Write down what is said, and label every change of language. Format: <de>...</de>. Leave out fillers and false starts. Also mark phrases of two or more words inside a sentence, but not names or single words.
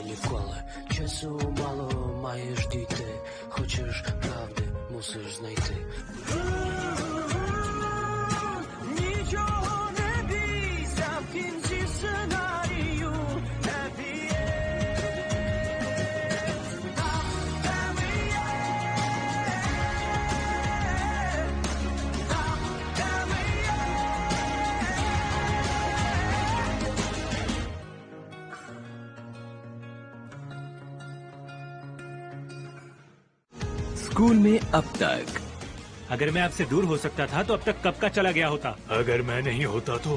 <uk>школи. Часу мало, маєш дійти. Хочеш правди, мусиш знайти. Нічого не бійся, в кінці сценарію</uk> <en>happy end.</en> <uk>Там, де ми є. Там, де ми є.</uk> <hi>स्कूल में अब तक। अगर मैं आपसे दूर हो सकता था तो अब तक कब का चला गया होता। अगर मैं नहीं होता तो</hi>